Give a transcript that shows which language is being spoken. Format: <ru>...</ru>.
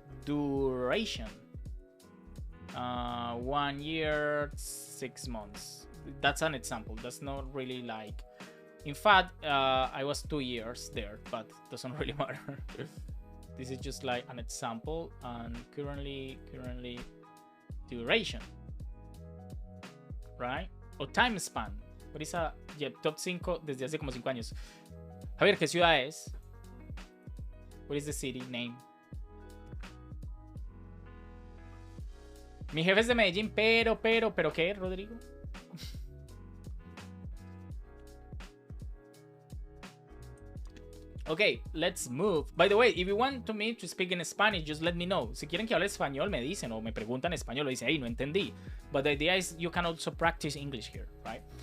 <en>Duration. 1 year, 6 months. That's an example. That's not really like... In fact, I was 2 years there, but doesn't really matter. This is just like an example. And currently duration. Right? O time span. What is a top 5 desde hace como 5 años. Javier, ¿qué ciudad es? What is the city name?</en> <es>Mi jefe es de Medellín, pero ¿qué, Rodrigo?</es> <en>Okay, let's move. By the way, if you want me to speak in Spanish, just let me know.</en> <es>Si quieren que hable español, me dicen, o me preguntan español, o dicen, hey, no entendí.</es> <en>But the idea is you can also practice English here, right?</en>